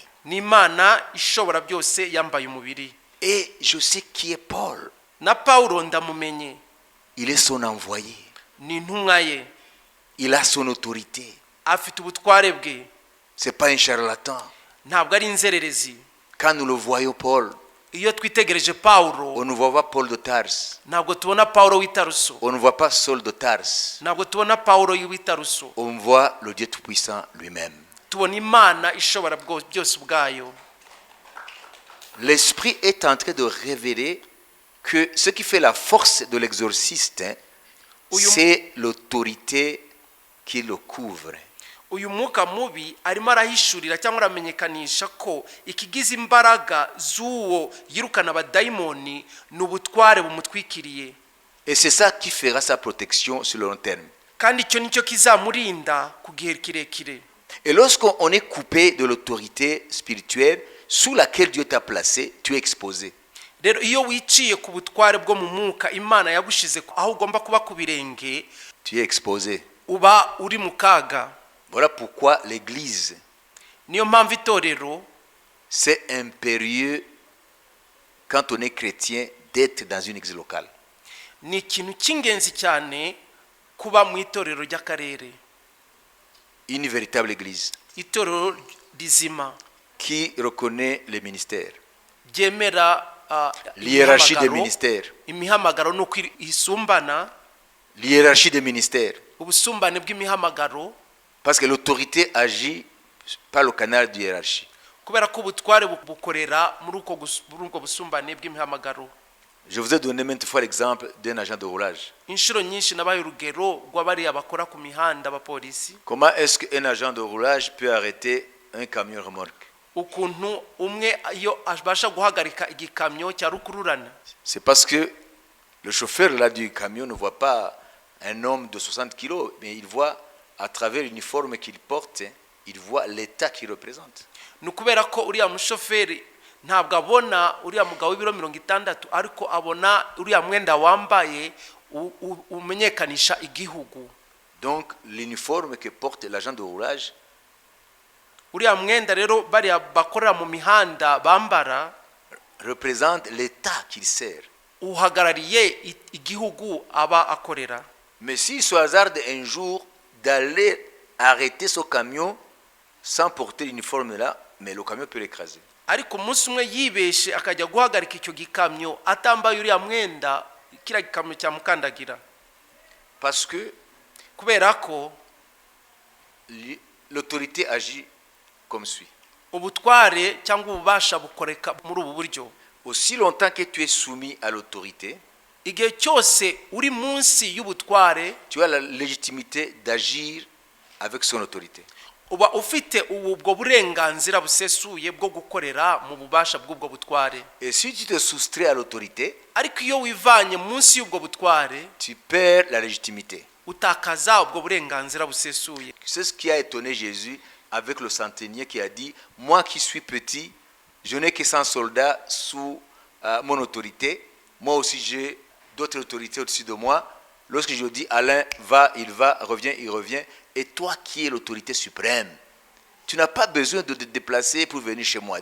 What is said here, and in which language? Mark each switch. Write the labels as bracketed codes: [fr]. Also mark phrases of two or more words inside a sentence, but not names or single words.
[rw] Ni Imana ishobora byose yambaye umubiri. [fr] Et je sais qui est Paul. [rw] Na Paulo ndamumenye. [fr] Il est son envoyé. [rw] Ni intumwa ye. [fr] Il a son autorité. [rw] Afite ubutware bwe. [fr] C'est pas un charlatan. [rw] Ntabwo ari inzererezi. [fr] Quand nous le voyons Paul, [rw] iyo twitegereje Paulo, [fr] on ne voit pas Paul de Tarse. [rw] ntabwo tubona Paulo w'Itaruso. [fr] On ne voit pas Saul de Tarse. [rw] Ntabwo tubona Paulo w'Itaruso. [fr] On voit le Dieu tout-puissant lui-même. [rw] Tubona Imana ishobora byose ubwayo. [fr] L'esprit est en train de révéler que ce qui fait la force de l'exorciste, c'est l'autorité qui le couvre. [rw] Uyu mwuka mubi arimo arahishurira cyangwa aramenyekanisha ko ikigize imbaraga z'uwo yirukana abadayimoni n'ubutware bumutwikiriye. [fr] Et c'est ça qui fera sa protection sur le long terme. [rw] Kandi icyo nicyo kizamurinda ku gihe kirekire. [fr] Et lorsqu'on est coupé de l'autorité spirituelle sous laquelle Dieu t'a placé, tu es exposé. [rw] Rero iyo wiciye ku butware bwo mu mwuka Imana yagushize aho ugomba kuba ku birenge, [fr] tu es exposé. [rw] Uba uri mu kaga. [fr] Voilà pourquoi l'église, [rw] niyo mpamvu itorero, [fr] c'est impérieux quand on est chrétien d'être dans une église locale. [rw] Ni ikintu cy'ingenzi cyane kuba mu itorero ry'akarere. [fr] Une véritable église [rw] itorero rizima [fr] qui reconnaît les ministères. [rw] Ryemera [fr] l'hiérarchie des ministères. [rw] Imihamagaro no isumbana. [fr] L'hiérarchie des ministères. [rw] Ubusumbane bw'imihamagaro. [fr] Parce que l'autorité agit par le canal de hiérarchie. [rw] Kubera ko ubutware bukorera muri ubwo busumbane bw'imihamagaro. [fr] Je vous ai donné maintes fois l'exemple d'un agent de roulage. [rw] Inshuro nyinshi nabaye urugero rw'abariya bakora ku mihanda abapolisi. [fr] Comment est-ce qu'un agent de roulage peut arrêter un camion remorque? [rw] Ukuntu umwe iyo abasha guhagarika igikamyo cya rukururana? [fr] C'est parce que le chauffeur là du camion ne voit pas un homme de 60 kilos, mais il voit à travers l'uniforme qu'il porte, il voit l'état qu'il représente. [rw] Nukubera ko uriya mushoferi ntabwo abona uriya mugabo w'ibiro 60 ariko abona uriya mwenda wambaye umenyekanisha igihugu. [fr] Donc l'uniforme que porte l'agent de roulage, [rw] uriya mwenda rero bari bakorera mu mihanda bambara, [fr] représente l'état qu'il sert. [rw] Uhagarariye igihugu aba akorera. [fr] Mais s'il se hasarde un jour d'aller arrêter ce camion sans porter l'uniforme là, mais le camion peut l'écraser. [rw] Ariko umunsi umwe yibeshe akajya guhagarika icyo gikamyo atambaye uriya mwenda, kira gikamyo cyamukandagira. [fr] Parce que [rw] kubera ko [fr] l'autorité agit comme suit. [rw] Ubutware cyangwa ububasha bukoreka muri ubu buryo. [fr] Aussi longtemps que tu es soumis à l'autorité, [rw] igihe cyose uri munsi y'ubutware, [fr] tu as la légitimité d'agir avec son autorité. [rw] uba ufite ubwo burenganzira busesuye bwo gukorera mu bubasha bw'ubwo butware. [fr] Et si tu te soustrais à l'autorité, [rw] Ariko iyo wivanye munsi y'ubwo butware, [fr] tu perds la légitimité. [rw] utakaza ubwo burenganzira busesuye. [fr] C'est ce qui a étonné Jésus avec le centenier qui a dit, moi qui suis petit, je n'ai que 100 soldats sous mon autorité. Moi aussi j'ai d'autres autorités au-dessus de moi. Lorsque je dis Alain va, revient, il revient. Et toi qui es l'autorité suprême, tu n'as pas besoin de te déplacer pour venir chez moi.